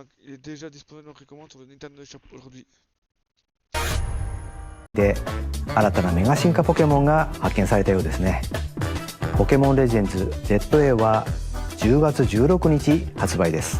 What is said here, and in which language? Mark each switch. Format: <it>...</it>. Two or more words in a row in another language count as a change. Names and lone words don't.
<fr>Il est déjà disponible en précommande sur le Nintendo Shop aujourd'hui.</fr> <ja>で新たなメガ進化ポケモンが発見されたようですね。ポケモンレジェンズ ZA は10月16日発売です。</ja>